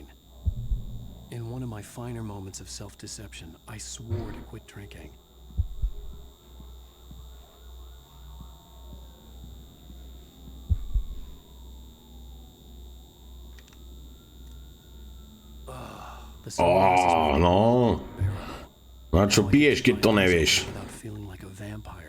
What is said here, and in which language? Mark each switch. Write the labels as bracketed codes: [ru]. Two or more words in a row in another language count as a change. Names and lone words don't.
[en] In one of my finer moments of self-deception, I swore to quit drinking. The sunglasses were No. unbearable. [sk] Na čo piješ, keď to nevieš? [en] Without feeling like a vampire.